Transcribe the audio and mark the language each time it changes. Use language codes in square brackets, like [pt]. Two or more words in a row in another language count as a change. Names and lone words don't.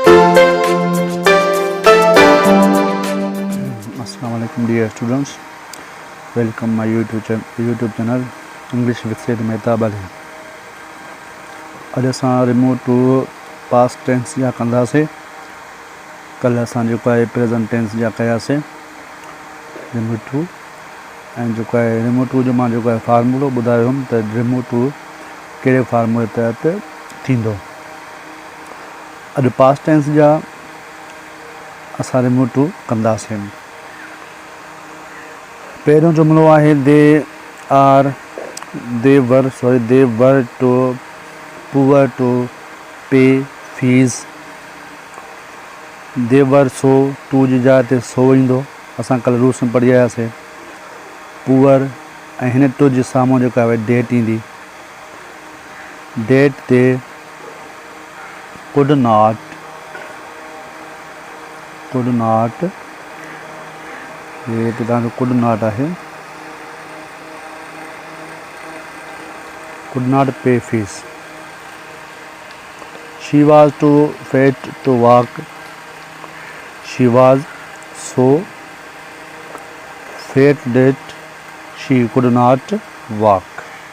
[en] Assalamualaikum dear students, welcome my YouTube channel English with Said Mehtab Ali. [sd] अॼु असां [en] remove too past tense [sd] जा कंदासीं। कल्ह असां जेको आहे [en] present tense [sd] जा कयासीं [en] remove too, [sd] ऐं जेको आहे [en] remove too [sd] जो मां जेको आहे फार्मूलो ॿुधायो हुउमि त [en] remove too [sd] कहिड़े फार्मूले तहत थींदो। अॼु [en] past tense [sd] जा असां [en] remove too [sd] कंदासीं। पहिरियों जुमिलो आहे [en] they were to poor to pay fees. they were so [sd] टू जी जाइ ते सो ईंदो। असां कल्ह रूल्स में पढ़ी आयासीं। पुअर ऐं हिन टू जे साम्हूं जेका आहे डेट ईंदी। डेट ते [en] could not [sd] ये तो तव्हांजो [en] could not [sd] आहे, [en] could not pay fees. She was too fat to walk. She was so fat that she could not walk.